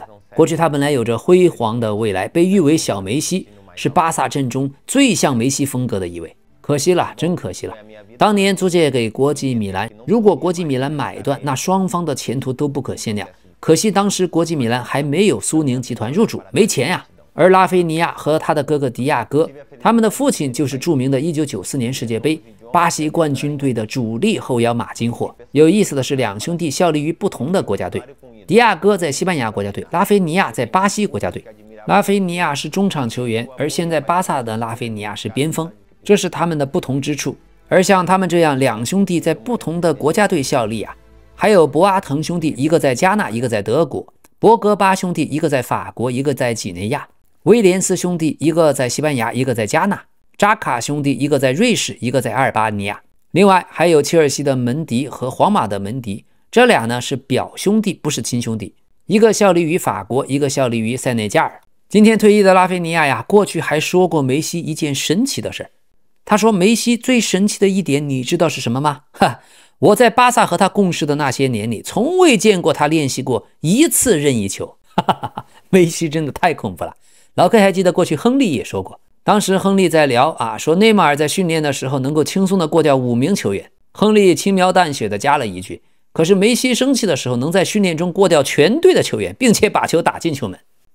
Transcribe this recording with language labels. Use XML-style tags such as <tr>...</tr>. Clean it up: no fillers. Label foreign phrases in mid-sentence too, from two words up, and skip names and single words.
<zh>過去他本來有着輝煌的未來，被譽為小梅西，是巴薩陣中最像梅西風格的一位。可惜了，真可惜了。當年租借給國際米蘭，如果國際米蘭買斷，那雙方的前途都不可限量。可惜當時國際米蘭還沒有蘇寧集團入主，沒錢呀。而拉菲尼亞和他的哥哥迪亞哥，他們的父親就是著名的1994年世界杯巴西冠軍隊的主力后腰马金霍。有意思的是，两兄弟效力於不同的国家队，迪亞哥在西班牙国家队，拉菲尼亞在巴西国家队。拉菲尼亞是中场球员，而现在巴薩的拉菲尼亞是邊鋒，這是他們的不同之處。而像他們這樣兩兄弟在不同的國家隊效力啊，還有博阿滕兄弟，一個在加納，一個在德國；博格巴兄弟，一個在法國，一個在幾內亞；威廉斯兄弟，一個在西班牙，一個在加納；扎卡兄弟，一個在瑞士，一個在阿爾巴尼亞。另外還有切爾西的門迪和皇馬的門迪，這倆呢是表兄弟，不是親兄弟，一個效力於法國，一個效力於塞內加爾。今天退役的拉菲尼亞呀，過去還說過梅西一件神奇的事。他說梅西最神奇的一點，你知道是什麼嗎？我在巴薩和他共事的那些年裡，從未見過他練習過一次任意球。梅西真的太恐怖了。老 K 還記得過去亨利也說過，當時亨利在聊說內馬爾在訓練的時候能夠輕鬆的過掉5名球員，亨利輕描淡寫的加了一句，可是梅西生氣的時候能在訓練中過掉全隊的球員，並且把球打進球門。</zh>